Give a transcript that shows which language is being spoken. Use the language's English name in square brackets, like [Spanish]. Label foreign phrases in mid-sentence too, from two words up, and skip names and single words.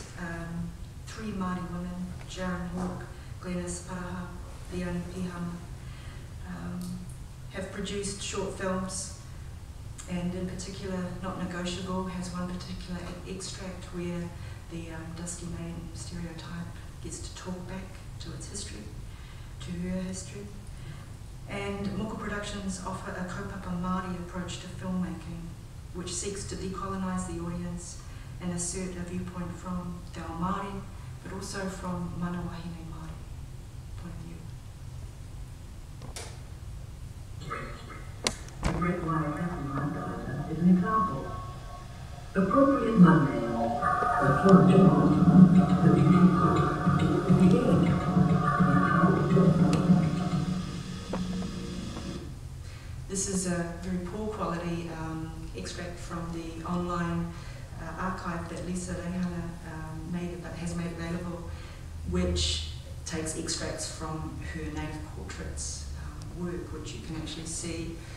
[English] Three Māori women, Sharon Hawke, Glenys Paraha, Leonie Pihama, have produced short films, and in particular, Not Negotiable has one particular extract where the dusky maiden stereotype gets to talk back to its history, to her history. And Moko Productions offer a [Māori] kaupapa Māori [English] approach to filmmaking, which seeks to decolonise the audience and assert a viewpoint from [Māori] te ao Māori, [English] but also from [Māori] mana wahine Māori [English] point of view. The Great White Daughter is an example. Appropriate Monday, the This is a very poor quality extract from the online archive that Lisa Reihana has made available, which takes extracts from her native portraits work, which you can actually see